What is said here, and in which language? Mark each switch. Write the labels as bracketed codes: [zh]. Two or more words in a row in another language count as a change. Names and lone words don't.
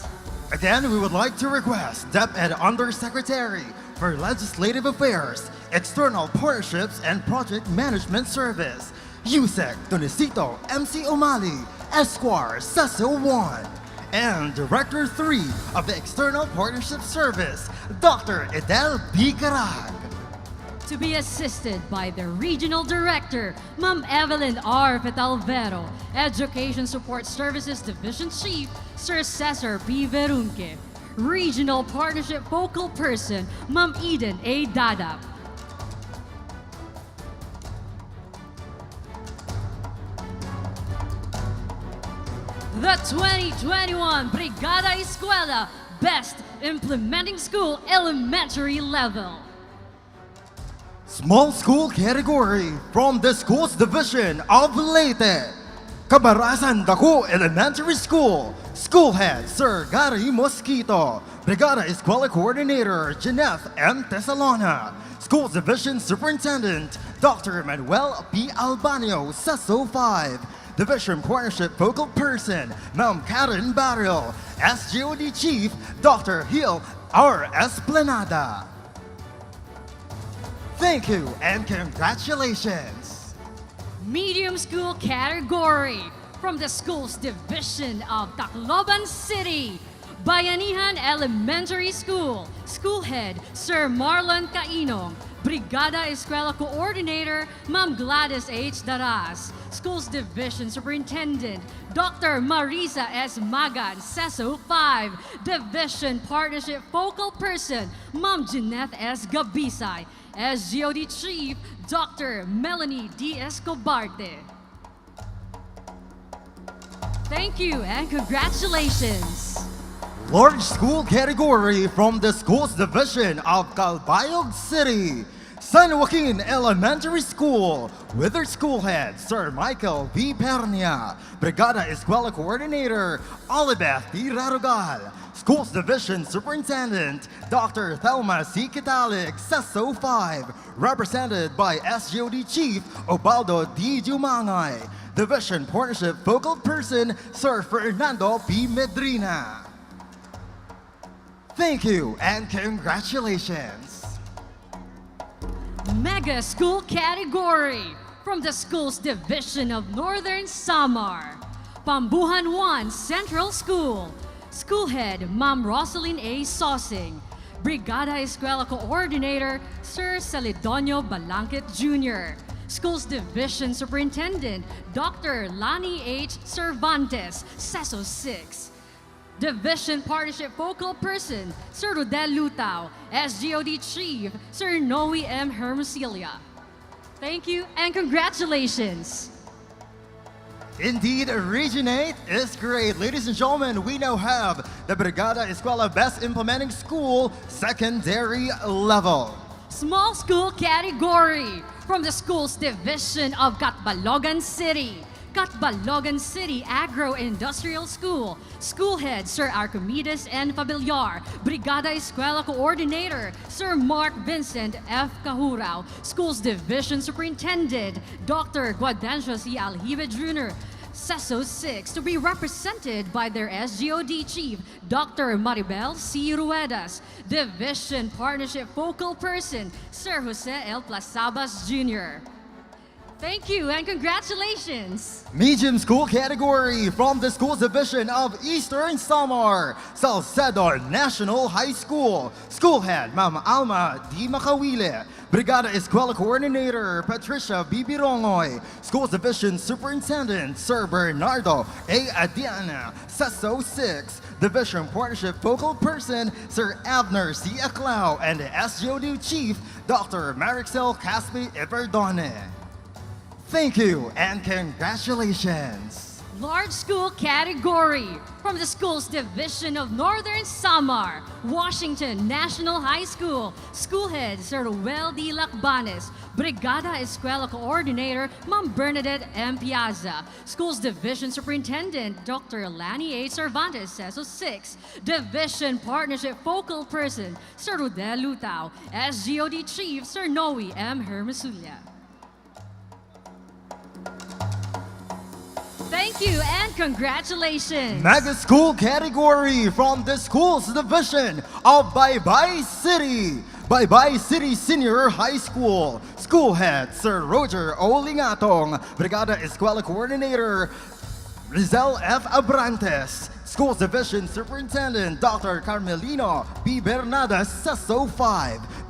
[en] Again, we would like to request DepEd Undersecretary for Legislative Affairs, External Partnerships and Project Management Service, USEC Donicito MC Umali, Esquire Cecil 1, and Director 3 of the External Partnership Service, Dr. Edel B. Carag. To be assisted by the Regional Director, Ma'am Evelyn R. Fetalvero, Education Support Services Division Chief, Sir Cesar P. Verunque, Regional Partnership Focal Person, Ma'am Eden A. Dadap. The 2021 Brigada Eskwela Best Implementing School Elementary Level. Small School Category from the Schools Division of Leyte. Cabarasan Dako Elementary School. School Head Sir Gary Mosquito. Brigada Eskwela Coordinator Jeanette M. Tesalona. Schools Division Superintendent Dr. Manuel P. Albanio, CESO 5. Division Partnership Focal Person Ma'am Karen Barrio. SGOD Chief Dr. Hill R. Esplanada. Thank you and congratulations. Medium School Category from the Schools Division of Tacloban City. Bayanihan Elementary School. School Head Sir Marlon Cainong. Brigada Eskwela Coordinator Ma'am Gladys H. Daras. Schools Division Superintendent Dr. Marisa S. Magan, CESO 5. Division Partnership Focal Person Ma'am Jeanette S. Gabisay. SGOD Chief Dr. Melanie D. Escobarte. Thank you and congratulations. Large School Category from the Schools Division of Calbayog City. San Joaquin Elementary School with their school head, Sir Michael V. Pernia. Brigada Eskwela Coordinator, Olibeth D. Rarugal. Schools Division Superintendent, Dr. Thelma C. Kitalik, CESO 5. Represented by SGOD Chief, Obaldo D. Jumangay. Division Partnership Focal Person, Sir Fernando P. Medrina. Thank you and congratulations. Mega School Category from the Schools Division of Northern Samar. Pambuhan 1 Central School. School Head Ma'am Rosalyn A. Sosing. Brigada Eskwela Coordinator Sir Celedonio Balanquet Jr. Schools Division Superintendent Dr. Lani H. Cervantes, CESO 6. Division Partnership Focal Person, Sir Rodel Lutao. SGOD Chief, Sir Noe M. Hermosillo. Thank you and congratulations. Indeed, Region 8 is great. Ladies and gentlemen, we now have the Brigada Eskwela Best Implementing School Secondary Level. Small School Category from the Schools Division of Catbalogan City. Catbalogan City Agro-Industrial School. School Head Sir Archimedes N. Fabillar. Brigada Eskwela Coordinator Sir Mark Vincent F. Kahurao. Schools Division Superintendent Dr. Guadencio C. Aljive Jr. CESO 6 to be represented by their SGOD Chief Dr. Maribel C. Ruedas. Division Partnership Focal Person Sir Jose L. Plasabas Jr. Thank you and congratulations. Medium School Category from the Schools Division of Eastern Samar, Salcedo National High School. School Head Ma'am Alma D. Macawile. Brigada Eskwela Coordinator Patricia B. Birongoy. Schools Division Superintendent Sir Bernardo A. Adiana, CESO 6. Division Partnership Focal Person Sir Abner C. Aclao and SGOD Chief Dr. Marixel Caspi Everdone. Thank you and congratulations. Large School Category from the Schools Division of Northern Samar, Washington National High School. School Head Sir Ruel D. Lacbanes. Brigada Eskwela Coordinator Ma'am Bernadette M. Piazza. Schools Division Superintendent Dr. Lani A. Cervantes, CESO 6. Division Partnership Focal Person Sir Rodel Lutao. SGOD Chief Sir Noe M. Hermosulia. Thank you and congratulations. Mega School category from the Schools Division of Baybay City. Baybay City Senior High School. School Head Sir Roger O. Lingatong. Brigada Eskwela Coordinator Rizal F. Abrantes. Schools Division Superintendent Dr. Carmelino B. Bernada Sesso 5.